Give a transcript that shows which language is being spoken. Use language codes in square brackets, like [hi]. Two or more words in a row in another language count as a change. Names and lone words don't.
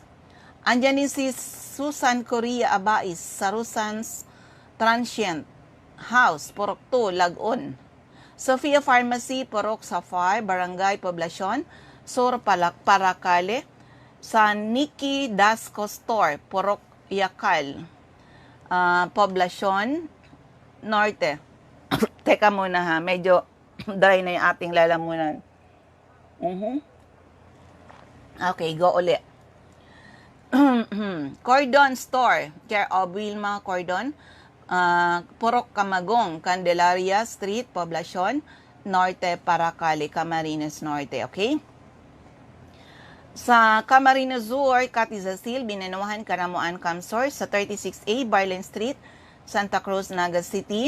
[tl] Andyan din si Susan Correa Abais sa Rusan's Transient House, Purok 2, Lagun. Sofia Pharmacy, Purok Safar, Barangay Poblacion, Sur Paracale. Sa Nikki Dasco Store, Purok Yakal, Poblacion Norte. Teka muna ha, medyo dry na yung ating lalamunan. Okay, go ulit. Cordon Store, care of Wilma Cordon, Purok Camagong, Candelaria Street, Poblacion Norte, Paracale, Camarines Norte. Okay? Sa Camarines Sur, Catizasil, Binanuhan, Karamuan, Camsor, sa 36A, Barlen Street, Santa Cruz, Naga City.